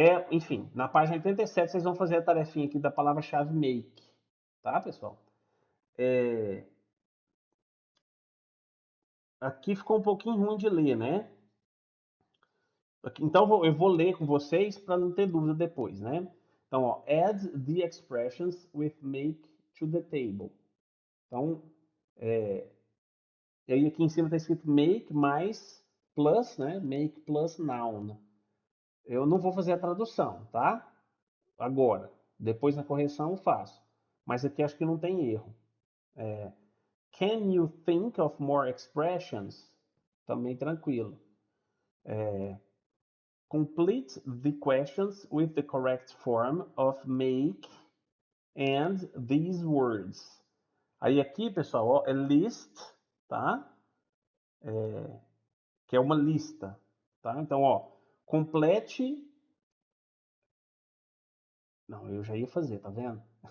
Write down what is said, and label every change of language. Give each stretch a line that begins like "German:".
Portuguese: Enfim, na página 87 vocês vão fazer a tarefinha aqui da palavra-chave make, tá, pessoal? Aqui ficou um pouquinho ruim de ler, né? Então eu vou ler com vocês para não ter dúvida depois, né? Então, ó,
English: add the expressions with make to the table.
Portuguese: Então, e aí aqui em cima está escrito make mais plus, né?
English: Make plus noun.
Portuguese: Eu não vou fazer a tradução, tá? Agora, depois na correção eu faço. Mas aqui acho que não tem erro.
English: Can you think of more expressions?
Portuguese: Também tranquilo.
English: Complete the questions with the correct form of make and these words.
Portuguese: Aí aqui, pessoal, ó, é list, tá? Que é uma lista, tá? Então, ó, complete. Não, eu já ia fazer, tá vendo?